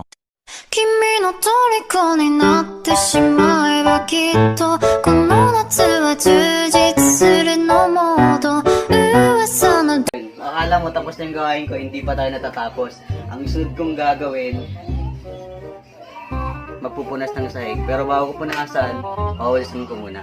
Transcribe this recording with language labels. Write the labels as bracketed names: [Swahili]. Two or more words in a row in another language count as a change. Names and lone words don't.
[Japanese] 君の虜になってしまえばきっとこの夏は充実するのモード噂の [Filipino] Akala mo tapos na yung gawain ko, hindi pa tayo natatapos. Ang sunod kong gagawin, magpupunas ng sahig. Pero bago ko punasan, pahulisin ko muna.